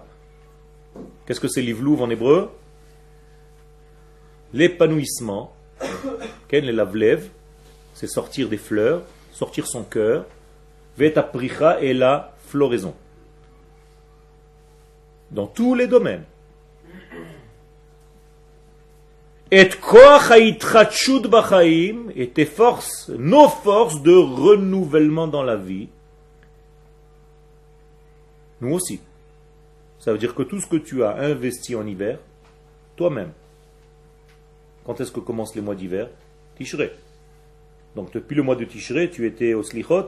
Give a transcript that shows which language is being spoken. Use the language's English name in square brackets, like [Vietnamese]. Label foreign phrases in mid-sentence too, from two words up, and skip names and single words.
[French] Qu'est-ce que c'est livluv en hébreu? L'épanouissement, les lavlev, c'est sortir des fleurs, sortir son cœur, [Hebrew] ואת הפריחה [French] est la floraison. Dans tous les domaines. [Hebrew] Et כוח ההתחדשות בחיים, [French] et tes forces, nos forces de renouvellement dans la vie, nous aussi. Ça veut dire que tout ce que tu as investi en hiver, toi-même. Quand est-ce que commencent les mois d'hiver? Tishré. Donc depuis le mois de Tishré, tu étais au Slichot.